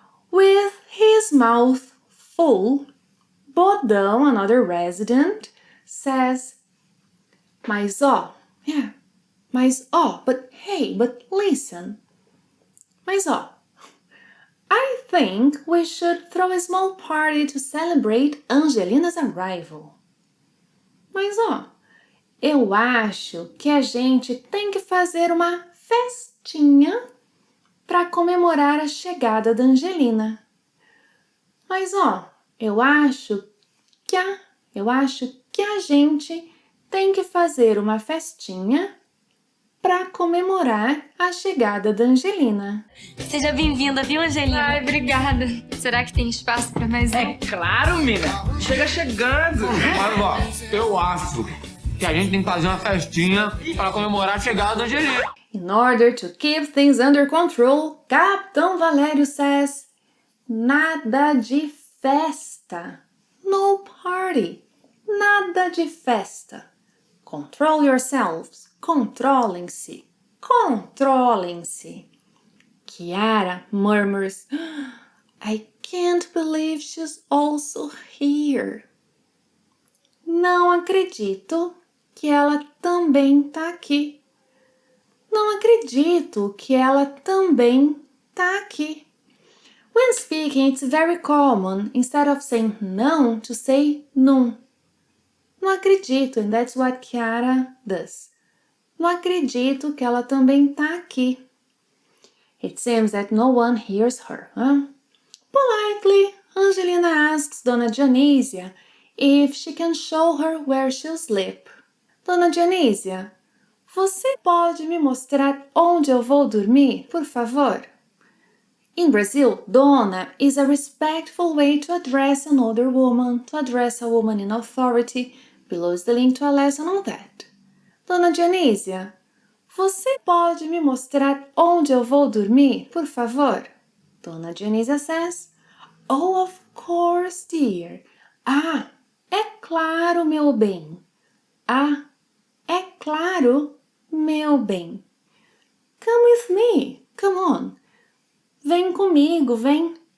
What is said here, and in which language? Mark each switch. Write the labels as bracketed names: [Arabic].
[English] With his mouth full, Bodão, another resident, says, [Portuguese] Mas ó, [English] yeah, [Portuguese] mas ó, [English] but hey, but listen. [Portuguese] Mas ó, [English] I think we should throw a small party to celebrate Angelina's arrival. [Portuguese] Mas ó, eu acho que a gente tem que fazer uma festinha para comemorar a chegada da Angelina. Mas ó, eu acho que a gente tem que fazer uma festinha para comemorar a chegada da Angelina. Seja bem-vinda, viu, Angelina? Ai, obrigada. Será que tem espaço pra mais um? É claro, mina. Chega chegando. Mas, ó, eu acho que a gente tem que fazer uma festinha para comemorar a chegada da Angelina. [English] In order to keep things under control, Capitão Valério says, [Portuguese] nada de festa. [English] No party. [Portuguese] Nada de festa. [English] Control yourselves. [Portuguese] Controlem-se. Controlem-se. [English] Chiara murmurs, I can't believe she's also here. [Portuguese] Não acredito que ela também tá aqui. Não acredito que ela também tá aqui. [English] When speaking, it's very common, instead of saying não, to say não. [Portuguese] Não acredito, [English] and that's what Chiara does. [Portuguese] Não acredito que ela também tá aqui. [English] It seems that no one hears her, huh? Politely, Angelina asks Dona Dionísia if she can show her where she'll sleep. [Portuguese] Dona Dionísia, você pode me mostrar onde eu vou dormir, por favor? [English] In Brazil, Dona is a respectful way to address an older woman, to address a woman in authority. Below is the link to a lesson on that. [Portuguese] Dona Dionísia, você pode me mostrar onde eu vou dormir, por favor? [English] Dona Dionísia says, Oh, of course, dear. [Portuguese] Ah, é claro, meu bem. Ah, é claro, meu bem. [English] Come with me. Come on. [Portuguese] Vem comigo, vem.